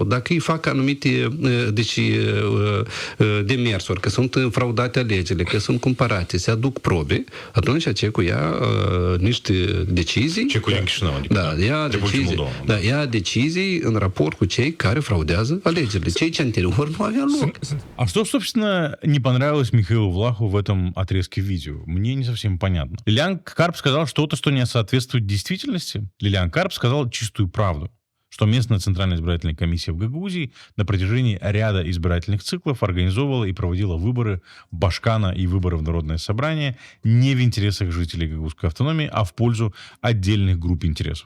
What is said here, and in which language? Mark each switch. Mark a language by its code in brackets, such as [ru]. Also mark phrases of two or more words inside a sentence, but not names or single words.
[ro] Dacă ei fac anumite demersuri, că sunt fraudate alegerile, că sunt cumpărate, se aduc probe, atunci cecul ia niște decizii. Cecul din Chișinău, adică. Da, ia decizii în raport cu cei care fraudează alegerile. Cei ce anterior nu avea loc. [ru] А что, собственно, не понравилось Михаилу Влаху в этом отрезке видео? Мне не совсем понятно. Лилиан Карп сказал что-то, что не соответствует действительности? Лилиан Карп сказал чистую правду, что местная Центральная избирательная комиссия в Гагаузии на протяжении ряда избирательных циклов организовывала и проводила выборы Башкана и выборы в Народное собрание не в интересах жителей Гагаузской автономии, а в пользу отдельных групп интересов.